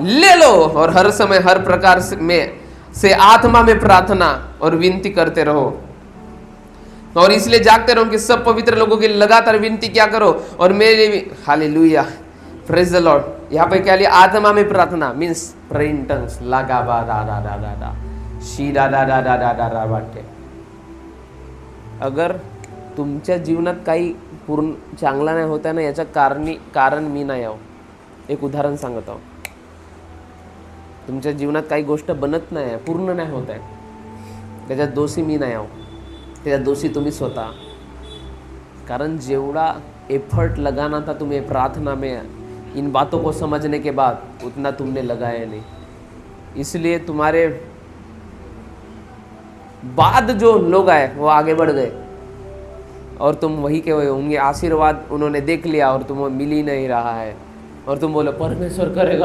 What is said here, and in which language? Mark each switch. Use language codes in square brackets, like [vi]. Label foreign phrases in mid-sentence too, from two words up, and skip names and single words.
[hi] ले लो और हर समय हर प्रकार से आत्मा में प्रार्थना और विनती करते रहो, और इसलिए जागते रहो कि सब पवित्र लोगों की लगातार विनती क्या करो और मेरे भी। हालेलुया, [en] praise the Lord. [hi] यहाँ पे क्या लिया? आत्मा में प्रार्थना मीन्स [en] pray in tongues, लगा बा दा दा दा दा दा शी दा दा दा दा दा दा दा वाटते। [mr] अगर तुमच्या जीवनात काही पूर्ण चांगला नाही होता ना, याचं कारण मी नाही आहो। एक उदाहरण सांगत आहो, तुमच्या जीवनात काही गोष्ट बनत नाही, पूर्ण नाही होत आहे, त्याच्यात दोषी मी नाही आहो, त्याच्यात दोषी तुम्ही स्वतः। [hi] कारण जेवढा एफर्ट लगाना था तुम्हें प्रार्थना में इन बातों को समझने के बाद, उतना तुमने लगाया नहीं, इसलिए तुम्हारे बाद जो लोग आए वो आगे बढ़ गए और तुम वही के वही होंगे। आशीर्वाद उन्होंने देख लिया और तुम्हें मिल ही नहीं रहा है, और तुम बोलो परमेश्वर करेगा।